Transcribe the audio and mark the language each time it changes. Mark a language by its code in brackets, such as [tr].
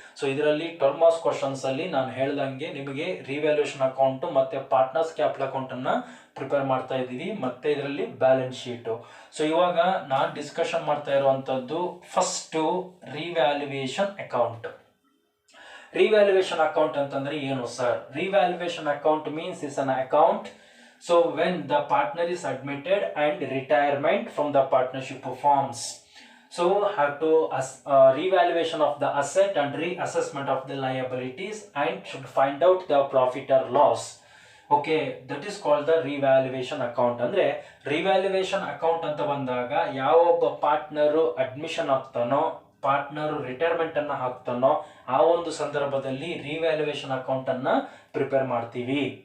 [kn] So ಇದರಲ್ಲಿ 12 marks ಕ್ವಶನ್ಸಲ್ಲಿ ನಾನು ಹೇಳ್ದಂಗೆ ನಿಮಗೆ ರಿವ್ಯಾಲ್ಯೂಯೇಷನ್ ಅಕೌಂಟು ಮತ್ತು ಪಾರ್ಟ್ನರ್ಸ್ ಕ್ಯಾಪಿಟಲ್ ಅಕೌಂಟನ್ನು ಪ್ರಿಪೇರ್ ಮಾಡ್ತಾ ಇದ್ದೀವಿ, ಮತ್ತು ಇದರಲ್ಲಿ ಬ್ಯಾಲೆನ್ಸ್ ಶೀಟು. ಸೊ ಇವಾಗ ನಾನು ಡಿಸ್ಕಷನ್ ಮಾಡ್ತಾ ಇರುವಂಥದ್ದು first revaluation account. Revaluation account ಅಂತಂದರೆ ಏನು sir? [en] Revaluation account means is an account so when the partner is admitted and retirement from the partnership forms. So have to revaluation of the asset and reassessment of the liabilities, and should find out the profit or loss. [kn] Okay, [en] That is called the revaluation account. [kn] ಅಂದ್ರೆ revaluation account ಅಂತ ಬಂದಾಗ ಯಾವೊಬ್ಬ partner admission ಆಗ್ತಾನೋ, partner retirement ಅನ್ನ ಹಾಕ್ತಾನೋ, ಆ ಒಂದು ಸಂದರ್ಭದಲ್ಲಿ revaluation account ಅನ್ನ prepare ಮಾಡ್ತೀವಿ.